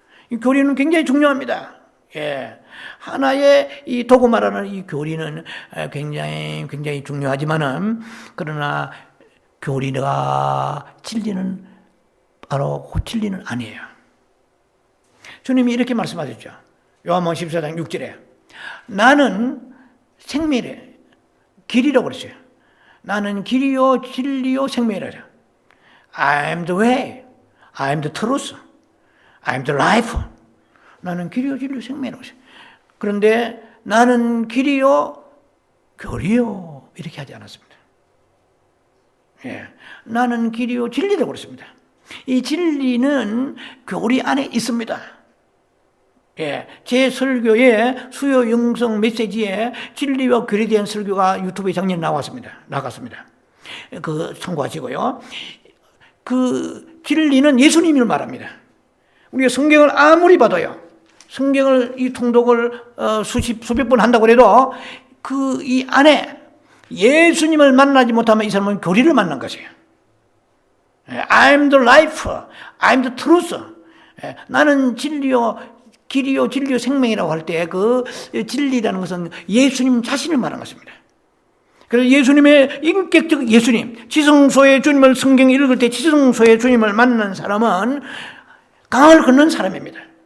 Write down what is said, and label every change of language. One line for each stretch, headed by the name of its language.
Korean: 이 교리는 굉장히 중요합니다. 하나의 이 도구마라는 이 교리는 굉장히 중요하지만은, 그러나 교리가 진리는 바로 진리는 아니에요. 주님이 이렇게 말씀하셨죠. 요한복음 14장 6절에 나는 생명이래, 길이라고 그랬어요. 나는 길이요 진리요 생명이라.
English: I am the way, I am the truth, I am the life.
Korean: 나는 길이요 진리요 생명이라고 했어요. 그런데 나는 길이요 교리요 이렇게 하지 않았습니다. 나는 길이요 진리라고 그랬습니다. 이 진리는 교리 안에 있습니다. 제 설교의 수요 영성 메시지에 진리와 교리에 대한 설교가 유튜브에 작년에 나갔습니다. 그 참고하시고요. 그 진리는 예수님을 말합니다. 우리가 성경을 아무리 봐도요, 성경을 이 통독을 수백 번 한다고 해도 그 이 안에 예수님을 만나지 못하면 이 사람은 교리를 만난 것이에요.
English: I am the life, I am the truth.
Korean: 나는 진리요, 길이요, 진리요, 생명이라고 할 때 그 진리라는 것은 예수님 자신을 말한 것입니다. 그래서 예수님의 인격적 예수님, 지성소의 주님을 성경 읽을 때 지성소의 주님을 만난 사람은 강을 건넌 사람입니다.